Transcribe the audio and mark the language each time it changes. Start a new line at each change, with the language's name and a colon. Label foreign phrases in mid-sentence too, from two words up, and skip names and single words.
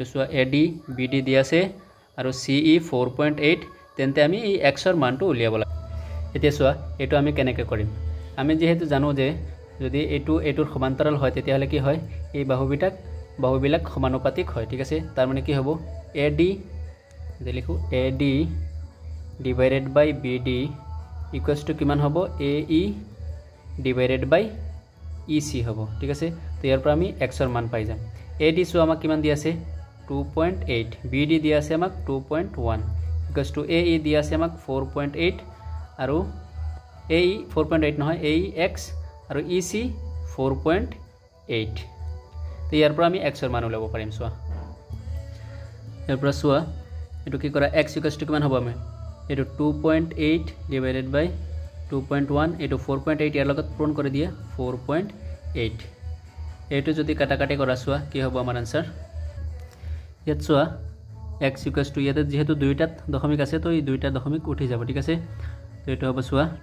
Assamese: সোয়া AD BD দি আছে আৰু CE 4.8 তেন্তে আমি এই x ৰ মানটো উলিয়াব লাগে এতিয়া সোয়া এটো আমি কেনেকৈ কৰিম আমি যেহেতু জানো যে যদি এটোৰ সমান্তৰাল হয় তেতিয়াহলে কি হয় এই বাহুবিলাক সমানুপাতিক হয় ঠিক আছে তাৰ মানে কি হ'ব AD যে লিখো AD
English: divided by BD equals to
Assamese: কিমান হ'ব AE
English: divided by EC
Assamese: হ'ব ঠিক আছে তো ইয়াৰ পৰা আমি x ৰ মান পাই যাম AD সো আমাক কিমান দি আছে 2.8 BD দি আছে আমাক 2.1
English: equals to
Assamese: AE দি আছে আমাক 4.8 আৰু AE 4.8 নহয় AEX আৰু EC 4.8 তো ইয়াৰ পৰা আমি x ৰ মান উলাব পাৰিম সোয়া ইয়াৰ পৰা সোয়া এটো কি কৰা x = কিমান হ'ব আমি এটো 2.8
English: divided by
Assamese: 2.1 এটো 4.8 ইয়াৰ লগত পূৰণ কৰি দিয়া 4.8 এটো যদি কাটাকাটি কৰা সোয়া কি হ'ব আমাৰ आंसर ইয়াত সোয়া x = ইয়াতে যেহেতু দুইটাত দশমিক আছে তো এই দুইটা দশমিক উঠি যাব ঠিক আছে তো এটো হ'ব সোয়া